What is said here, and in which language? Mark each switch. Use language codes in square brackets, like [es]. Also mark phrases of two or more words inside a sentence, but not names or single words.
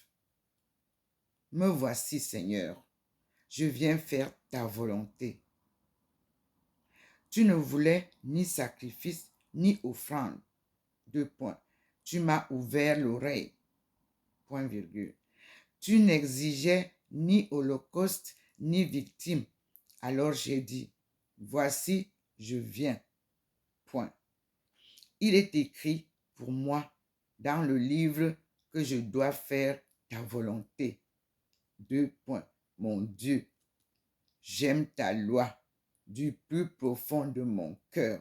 [fr] Me voici, Seigneur, je viens faire ta volonté. Tu ne voulais ni sacrifice, ni offrande. 2 points. Tu m'as ouvert l'oreille. Point virgule. Tu n'exigeais ni holocauste, ni victime. Alors j'ai dit, voici, je viens. Point. Il est écrit pour moi dans le livre que je dois faire ta volonté. 2 points. Mon Dieu, j'aime ta loi du plus profond de mon cœur.